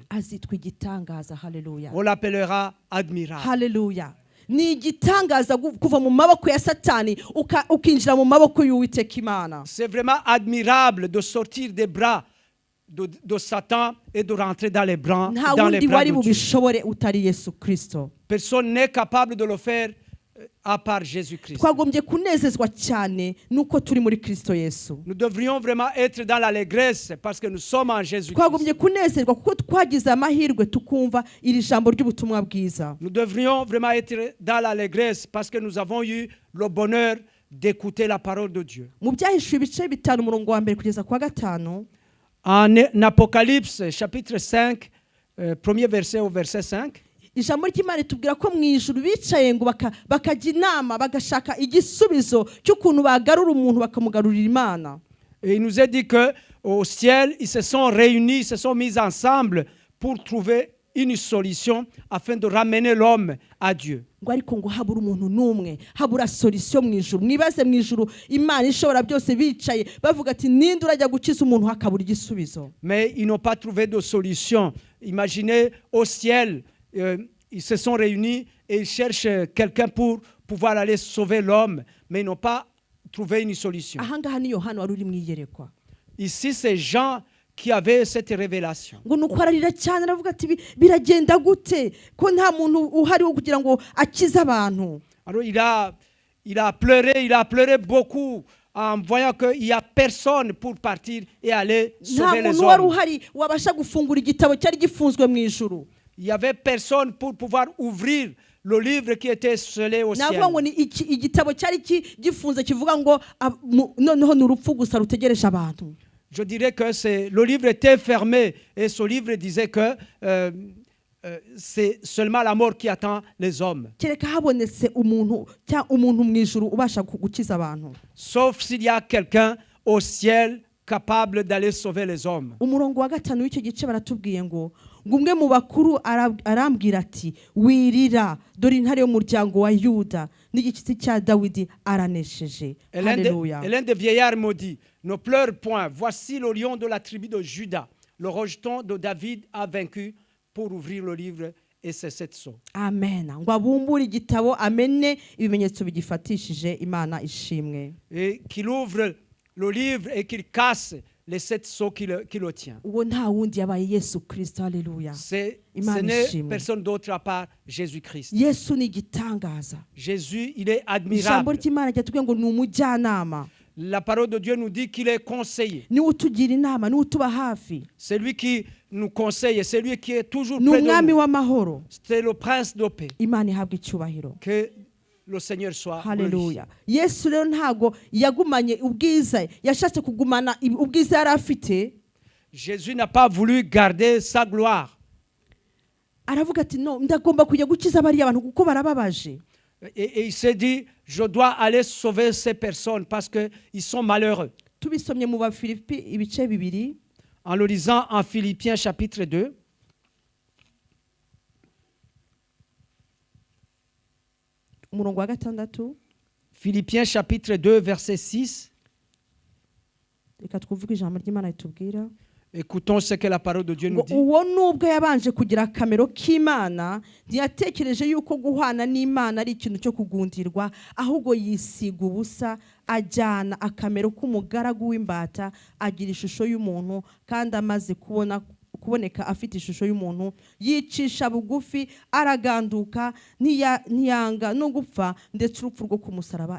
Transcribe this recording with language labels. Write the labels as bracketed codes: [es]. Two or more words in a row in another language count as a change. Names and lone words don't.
[rw] Azitwa igitangaza. Haleluya. [fr] On l'appellera admirable. [rw] Haleluya. Ni igitangaza kuva mu maboko ya Satani ukinjira mu maboko y'Uwiteka Imana. [fr] C'est vraiment admirable de sortir des bras de Satan et de rentrer dans les bras, [rw] Nta [fr] dans les [rw] wundi [fr] bras [rw] wari [fr] de Dieu. [rw] bubishobore utari Yesu Kristo. [fr] Personne n'est capable de le faire à part Jésus-Christ. [rw] Twagombye kunezezwa cyane nuko turi muri Kristo Yesu. [fr] Nous devrions vraiment être dans l'allégresse parce que nous sommes en Jésus-Christ. [rw] Twagombye kunezerwa kuko twagize amahirwe tukumva iri jambo ry'ubutumwa bwiza. [fr] Nous devrions vraiment être dans l'allégresse parce que nous avons eu le bonheur d'écouter la parole de Dieu. [rw] Mu byahishuwe ibice 5 umurongo wa 1 kugeza kwa 5. [fr] En Apocalypse chapitre 5, premier verset au verset 5, [rw] ijambo ry'Imana tubwira ko mu ijuru bicaye ngo bakajya inama bagashaka igisubizo cy'ukuntu bagarura umuntu bakamugarurira Imana. [fr] et il nous est dit que au ciel, ils se sont réunis, ils se sont mis ensemble pour trouver une solution afin de ramener l'homme à Dieu. [rw] Ngo ariko ngo habura umuntu n'umwe, habura solution mu ijuru. Mwibaze mu ijuru Imana ishobora byose bicaye bavuga ati ninde urajya gukiza umuntu hakabura igisubizo. [fr] Mais ils n'ont pas trouvé de solution. Imaginez au ciel, ils se sont réunis et ils cherchent quelqu'un pour pouvoir aller sauver l'homme, mais ils n'ont pas trouvé une solution. [rw] Ahangaha ni Yohana wari uri mu iyerekwa. [fr] Ici, c'est Jean qui avait cette révélation. [rw] Ngo nuko ararira cyane aravuga ati biragenda gute ko nta muntu uhari wo kugira ngo akize abantu. [fr] Alors il a pleuré beaucoup en voyant qu'il n'y a personne pour partir et aller sauver les [rw] Nta muntu wari [fr] hommes. [rw] uhari wabasha gufungura igitabo cyari gifunzwe mu ijuru. [fr] Il n'y avait personne pour pouvoir ouvrir le livre qui était scellé au ciel. [rw] Navuga ngo ni igitabo cyari gifunze kivuga ngo noneho ni urupfu gusa rutegereje abantu. [fr] Je dirais que le livre était fermé et ce livre disait que c'est seulement la mort qui attend les hommes. [rw] Kereka habonetse umuntu mu ijuru ubasha gukiza abantu. [fr] Sauf s'il y a quelqu'un au ciel capable d'aller sauver les hommes. [rw] Umurongo wa 5 w'icyo gice baratubwiye ngo umwe mu bakuru arambwira ati wirira dore intare y'umuryango wa Yuda n'igitsi cya Dawidi aranesheje. Haleluya. [fr] Et l'un des vieillards me dit, ne pleure point, voici le lion de la tribu de Juda, le rejeton de David a vaincu pour ouvrir le livre et c'est cette sceau. Amen. [rw] Ngo abumbure igitabo amene ibimenyetso bigifatishije. Imana ishimwe. [fr] Et qu'il ouvre le livre et qu'il casse les 7 sceaux qui le tient. [rw] Uwo nta wundi yabaye Yesu Kristo. Haleluya. [fr] Ce n'est personne d'autre à part Jésus-Christ. [rw] Yesu ni igitangaza. [fr] Jésus, il est [rw] Ijambo [fr] admirable. [rw] ry'Imana ryatubwiye ngo ni umujyanama. [fr] La parole de Dieu nous dit qu'il est conseiller. [rw] Ni utugira inama, ni utuba hafi. [fr] C'est lui qui nous conseille, c'est lui qui est toujours [rw] Ni [fr] près de [rw] umwami [fr] nous. [rw] w'amahoro. [fr] C'est le prince de paix. [rw] Imana ihabwa icyubahiro. [fr] Que le Seigneur soit [rw] Haleluya. Yesu rero ntago yagumanye ubwiza, yashatse kugumana ubwiza yari afite. [fr] Jésus n'a pas voulu garder sa gloire. [rw] Aravuga ati no, ndagomba kujya gukiza bari abantu kuko barababaje. [fr] Et il s'est dit, je dois aller sauver ces personnes parce qu'ils sont malheureux. [rw] Tubisomye mu Bafilipi ibice 2. [fr] En le lisant en Philippiens chapitre 2, [rw] umurongo wa 6. [fr] Philippiens chapitre 2, verset 6, [rw] Reka twuvuge ijambo ry'Imana ritubwira. [fr] écoutons ce que la parole de Dieu nous dit. [rw] Uwo nubwo yabanje kugira akamero k'Imana ntiyatekereje yuko guhana n'Imana ari ikintu cyo kugundirwa, ahubwo yisiga ubusa ajyana akamero k'umugaragu w'imbata agira ishusho y'umuntu, kandi amaze kuboneka afite ishusho y'umuntu yicisha bugufi araganduka ntiyanga no gupfa ndetse urupfu rwo kumusaraba.